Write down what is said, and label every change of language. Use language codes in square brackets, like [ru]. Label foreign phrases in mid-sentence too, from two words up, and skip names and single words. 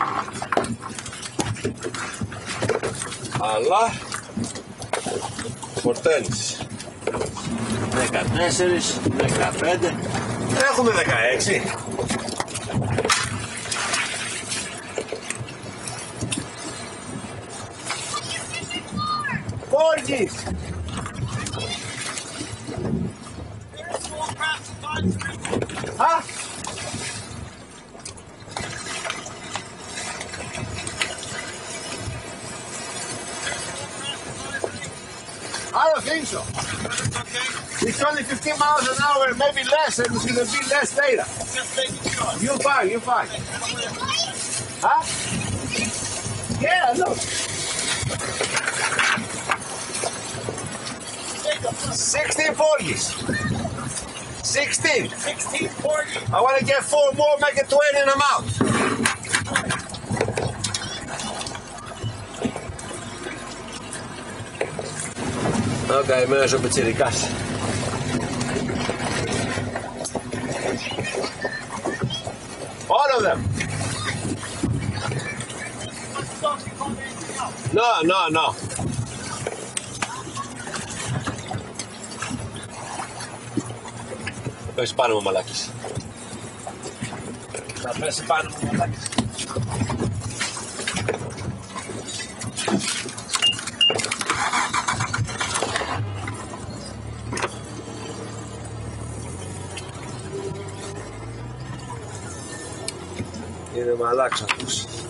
[el] Αλλά φορταίνεις 14, 15, έχουμε 16. Πόρκις! [en] I don't think so. It's only 15 miles an hour, maybe less, and it's going to be less later. You're fine, you're fine. Huh? Yeah, look. 16 Porgies. 16. 16.40. I want to get 4 more, make it 20 and I'm out. [el] Okay, μέσα ο πιτσιρικάς. [en] All of them. No. [el] Πέσει πάνω μου, μαλάκης. Θα πέσει πάνω μου, μαλάκης. Είναι μαλάκς αυτός.